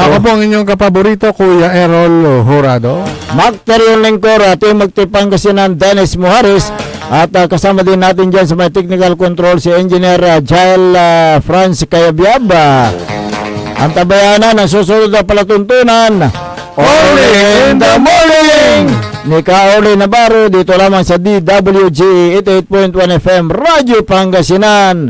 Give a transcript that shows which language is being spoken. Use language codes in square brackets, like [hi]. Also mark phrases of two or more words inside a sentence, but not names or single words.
[tl] Ako po ang inyong kapaborito, Kuya Errol Jurado. Mark Terion Lengcor, ating magtipang kasi ng Dennis Muhares. At kasama din natin dyan sa may [en] technical control [tl] si Engineer Jael Franz Kayabyab. Ang tabayanan ng susunod na palatuntunan, Only in the Morning! Ni Kaoli Navarro, dito lamang sa DWG 88.1 FM, Radyo Pangasinan.